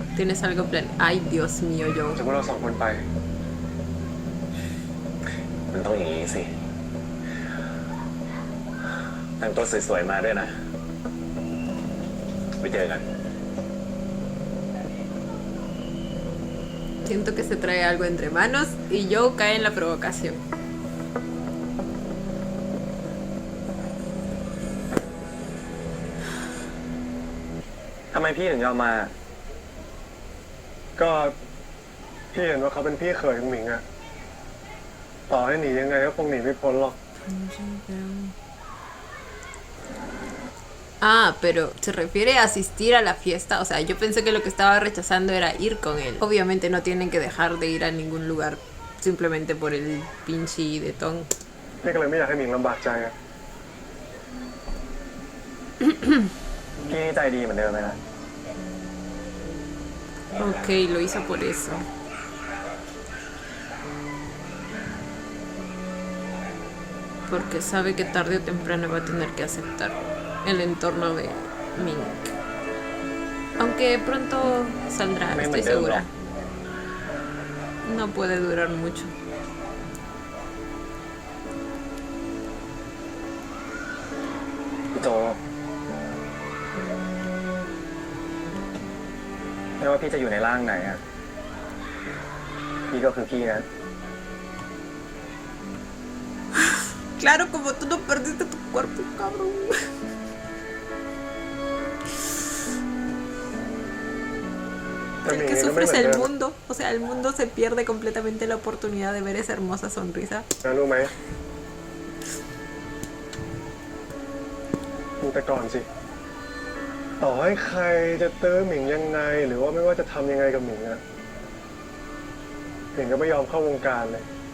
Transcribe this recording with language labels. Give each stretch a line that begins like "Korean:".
Spanish: Tienes algo plan. Ay, Dios mío, yo.
Thai: จะพวกเราสองคนไป มันต้องอย่างนี้สิ แต่งตัวสวยๆมาด้วยนะ ไปเจอกัน
Spanish: Siento que se trae algo entre manos y yo cae en la provocación.
Thai: ทำไมพี่ถึงยอมมา ก็พี่เห็นว่าเขาเป็นพี่เขยของหมิงอะต่อให้หนียังไงก็คงหนีไม่พ้นหรอก
Spanish: Ah, pero se refiere a asistir a la fiesta. O sea, yo pensé que lo que estaba rechazando era ir con él. Obviamente no tienen que dejar de ir a ningún lugar simplemente por el pinche de Tom.
Thai: พี่ก็เลยไม่อยากให้หมิงลำบากใจอะ พี่ใจดีเหมือนเดิมไหมนะ
Spanish: Ok, lo hizo por eso. Porque sabe que tarde o temprano va a tener que aceptar el entorno de Ming. Aunque pronto saldrá, estoy segura. No puede durar mucho.
Thai: พี่โจไม่ว่าพี่จะอยู่ในร่างไหนอะพี่ก็คือพี่นะ
Spanish: Claro, como tú no perdiste tu cuerpo, cabrón. El que sufre es el mundo. O sea, el mundo se pierde completamente la oportunidad de ver esa hermosa sonrisa.
Thai: นะรู้ไหมดูแต่ก่อนสิ ต่อให้ใครจะเติมหมิงยังไง หรือว่าไม่ว่าจะทำยังไงกับหมิงอะหมิงก็ไม่ยอมเข้าวงการเลย